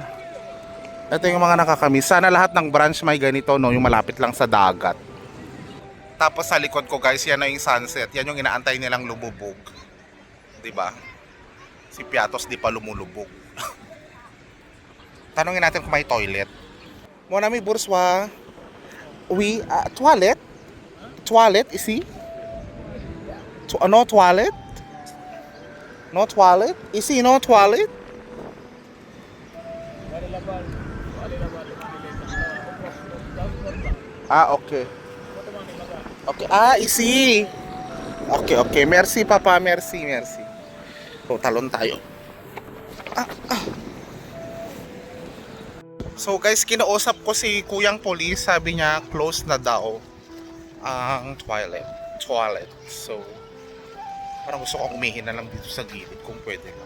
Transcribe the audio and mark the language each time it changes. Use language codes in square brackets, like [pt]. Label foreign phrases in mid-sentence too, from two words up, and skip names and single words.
[tl] Ito yung mga nakakamiss. Sana lahat ng branch may ganito no, yung malapit lang sa dagat. Tapos sa likod ko guys, yan na yung sunset. Yan yung inaantay nilang lumubog. 'Di ba? Si Piatos di pa lumulubog. Tanungin natin kung may toilet. [fr] Mon ami bourgeois. Oui, toilet? [en] Toilet, ici? No toilet? No toilet? Ici, no toilet? Okay. [fr] Okay, ici. Okay. Merci, papa. Merci. [tl] So, talon tayo. [en] So guys, [tl] kinausap ko si Kuyang Police, sabi niya close na daw ang toilet. So parang gusto ko umihin na lang dito sa gilid kung pwede lang.